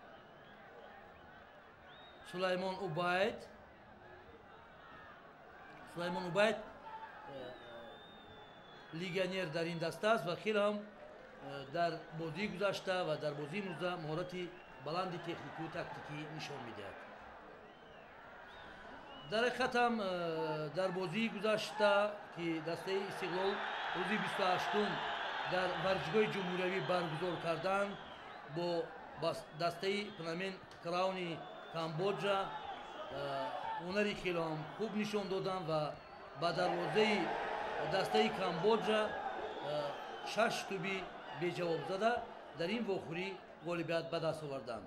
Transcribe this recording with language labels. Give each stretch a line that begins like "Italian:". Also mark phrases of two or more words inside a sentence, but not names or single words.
Persian: سلیمان اوبید لیگانیر در این دسته است و خیلی هم در بازی گذشته و در بازی امروزه مهارت بلند تکنیکی و تاکتیکی نشان میدهد. در حقیقت هم در بازی گذشته که دسته استقلال روزی 28
Tajik: дар варзишгоҳи ҷумҳуриявӣ баргузор карданд бо дастаи пнамен крауни камбоҷа ҳунари хеле ҳам хуб нишон доданд ва ба дарвозаи дастаи камбоҷа 6 туби беҷавоб зада дар ин вохӯрӣ ғолибият ба даст оварданд.